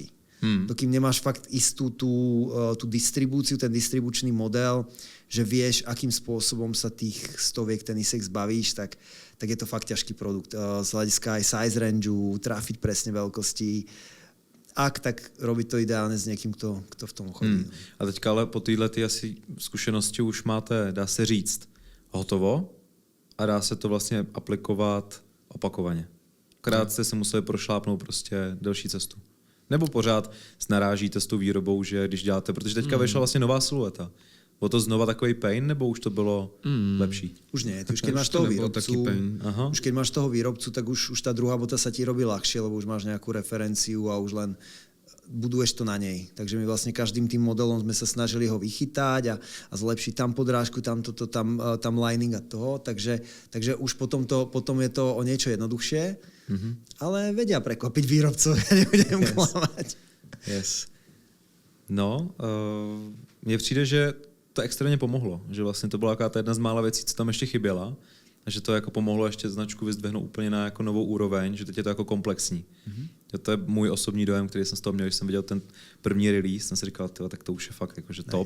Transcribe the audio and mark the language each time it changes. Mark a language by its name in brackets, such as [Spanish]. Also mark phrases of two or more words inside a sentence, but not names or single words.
[Slovak] Dokým nemáš fakt istú tú distribúciu, ten distribučný model, že vieš, akým spôsobom sa tých stoviek tenisek zbavíš, tak je to fakt ťažký produkt. Z hľadiska aj [English] size rangeu, [Slovak] trafiť presne veľkosti. Tak robiť to ideálne s niekým, kto v tom chodí. [Czech] A teďka ale po téhle asi zkušenosti už máte, dá se říct, hotovo a dá se to vlastně aplikovat opakovaně. Akorát jste se museli prošlápnout prostě delší cestu. Nebo pořád narážíte s tou výrobou, že když děláte, protože teďka vyšla vlastně nová silueta. Bylo to znova takový pain, nebo už to bylo lepší? [Slovak] Už nie, už keď máš toho výrobcu, už keď máš toho výrobcu, tak už tá druhá bota sa ti robí ľahšie, lebo už máš nejakú referenciu a už len buduješ to na nej. Takže my vlastne každým tým modelom sme sa snažili ho vychytať a zlepšiť tam podrážku, tam lining a toho, takže už potom je to o niečo jednoduchšie, ale vedia prekvapiť výrobcov, ja nebudem klamať. Yes. [Czech] No, mně přijde, že to extrémně pomohlo, že vlastně to byla taková jedna z mála věcí, co tam ještě chyběla, a že to jako pomohlo ještě značku vyzdvihnout úplně na jako novou úroveň, že teď je to jako komplexní. To je můj osobní dojem, který jsem z toho měl, když jsem viděl ten první release, jsem si říkal, tak to už je fakt jakože top.